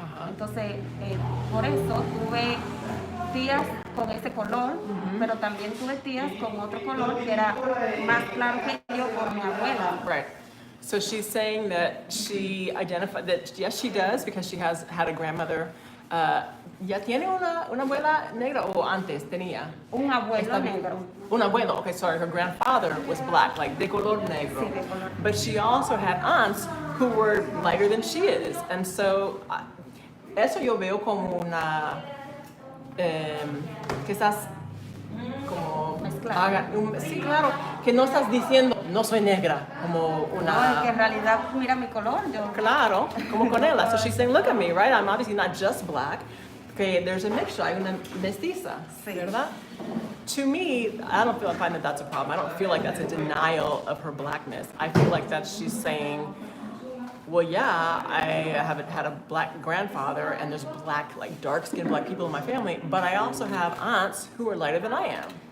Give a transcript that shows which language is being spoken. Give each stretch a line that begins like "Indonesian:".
Spanish: Entonces, por eso tuve tías con ese color, pero también tuve tías con otro color que era más claro que yo por mi abuela.
English: Right. So she's saying that she identified that yes, she does because she has had a grandmother.
Spanish: ¿Ya tiene una abuela negra o antes tenía? Un abuelo negro. Un abuelo,
English: okay, sorry, her grandfather was black, like
Spanish: de color negro. Sí, de color.
English: But she also had aunts who were lighter than she is. And so,
Spanish: eso yo veo como una, que estás como... Mezclada. Sí, claro, que no estás diciendo, no soy negra, como una... No, es que en realidad, mira mi color, yo... Claro, como con ella.
English: So she's saying, look at me, right? I'm obviously not just black. Okay, there's a mixture,
Spanish: hay una mestiza, Sí. ¿verdad?
English: To me, I don't find that that's a problem. I don't feel like that's a denial of her blackness. I feel like that she's saying, well, yeah, I haven't had a black grandfather, and there's black, like dark-skinned black people in my family, but I also have aunts who are lighter than I am.